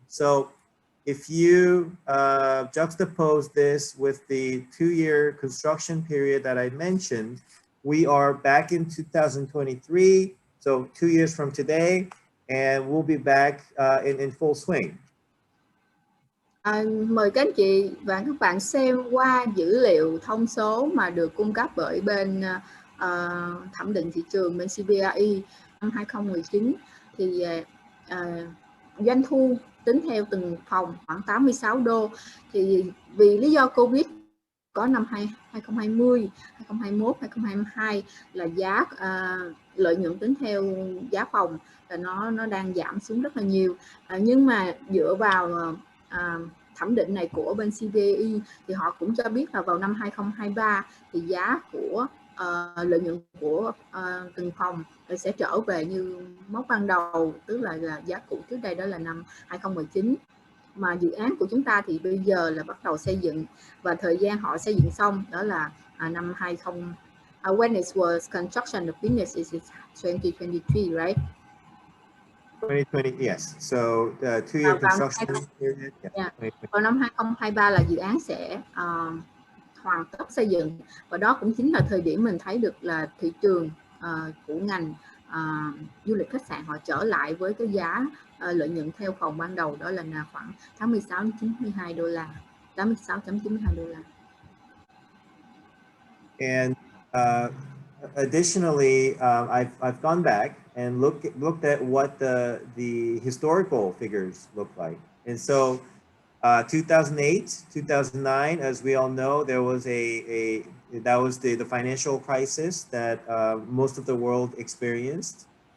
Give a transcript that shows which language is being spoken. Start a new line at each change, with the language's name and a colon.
English: So if you juxtapose this with the 2-year construction period that I mentioned, we are back in 2023, so 2 years from today, and we'll be back in full swing.
Vietnamese: Mời các anh chị và các bạn xem qua dữ liệu thông số mà được cung cấp bởi bên thẩm định thị trường bên CBRE năm 2019, thì doanh thu tính theo từng phòng khoảng 86 đô. Thì vì lý do Covid có năm 2020, 2021, 2022 là giá lợi nhuận tính theo giá phòng là nó đang giảm xuống rất là nhiều. Nhưng mà dựa vào thẩm định này của bên CBRE thì họ cũng cho biết là vào năm 2023 thì giá của lợi nhuận của từng phòng sẽ trở về như mốc ban đầu, tức là giá cũ trước đây, đó là năm 2019. Mà dự án của chúng ta thì bây giờ là bắt đầu xây dựng, và thời gian họ xây dựng xong đó là năm 20
English: when it was construction of business is 2023, right? 2020, yes. So 2-year construction period. Yeah.
Vietnamese: Vào năm 2023 là dự án sẽ hoàn tất xây dựng, và đó cũng chính là thời điểm mình thấy được là thị trường của ngành du lịch khách sạn họ trở lại với cái giá lợi nhuận theo phòng ban đầu, đó là khoảng 86.92 đô la, 86.92 đô la.
English: And additionally, I've gone back and looked at what the historical figures look like. And so 2008, 2009, as we all know, there was that was the financial crisis that most of the world experienced.